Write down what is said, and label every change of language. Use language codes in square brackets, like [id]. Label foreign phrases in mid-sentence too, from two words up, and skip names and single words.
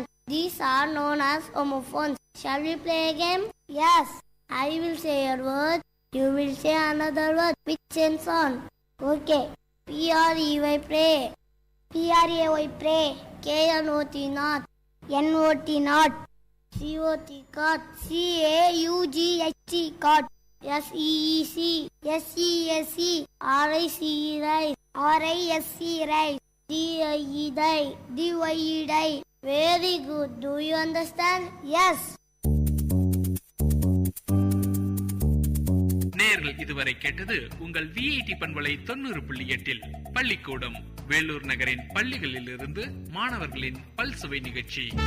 [en] These are known as homophones. Shall we play a game? Yes, I will say a word. You will say another word which ends on. Okay. P-R-E-Y pray. P-R-A-Y pray. K-N-O-T not. N-O-T not. C-O-T cot. C-A-U-G-H-T cot. S-E-E-C. S-E-S-E. R-I-C-E rice. R-I-S-E rice. D-I-E die. D-Y-E die. Very good. Do you understand? Yes. [ta] நேர்கள் இதுவரை கேட்டது உங்கள் விஐடி பண்பலை 90.8 பள்ளிக்கூடம் வேலூர் நகரின் பள்ளிகளில் இருந்து மாணவர்களின் பல்சுவை நிகழ்ச்சி.